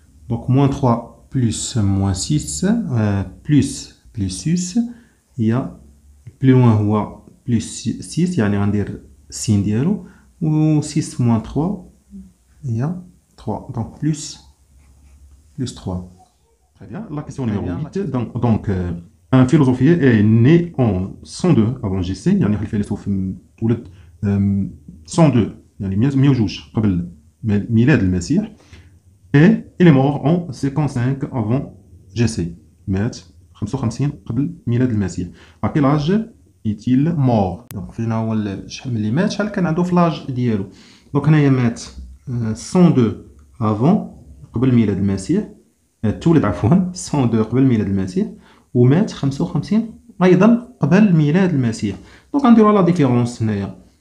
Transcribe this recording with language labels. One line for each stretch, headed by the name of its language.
French: دونك موان 3 بلس موان 6 بلس 6 هي بلي لوان هو بلس 6
Arabic: يعني غندير السين ديالو،
French: و 6 موان 3 هي 3 دونك بلس 3. Très bien. La question numéro 8. Donc un philosophe est né en 102 avant GC.
Arabic: يعني الفيلسوف ولد 102 يعني 102 قبل ميلاد المسيح.
French: Et il est mort en 55 avant GC.
Arabic: مات 55 قبل ميلاد المسيح.
French: À quel âge est-il mort؟
Arabic: دونك فين هو شحال ملي مات شحال كان عنده في لاج ديالو. دونك هنايا مات 102 avant قبل ميلاد المسيح. تولد عفوا 102 قبل ميلاد المسيح ومات 55 ايضا قبل ميلاد المسيح. دونك غنديرو لا ديفيرونس هنايا